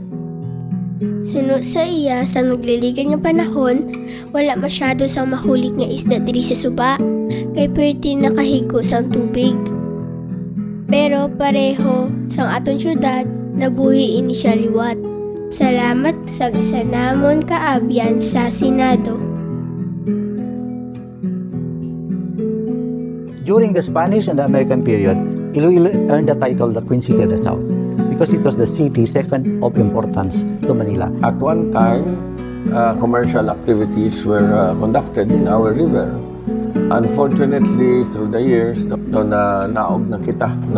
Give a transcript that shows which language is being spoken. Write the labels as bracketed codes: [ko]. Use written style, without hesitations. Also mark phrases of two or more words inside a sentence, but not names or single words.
[hil] Sunod sa iya, sa nagliligan ng panahon, wala masyado sang mahulik nga isda diri sa suba, kay pwede nakahigo sang tubig. Pero pareho sang aton syudad, nabuhi ini siya liwat. Salamat sa isa namon kaabyan sa Senado. [en] During the Spanish and the American period, Iloilo earned the title the Queen City of the South because it was the city second of importance to Manila. At one time, commercial activities were conducted in our river. Unfortunately, through the years, [hil] naog na kita, no?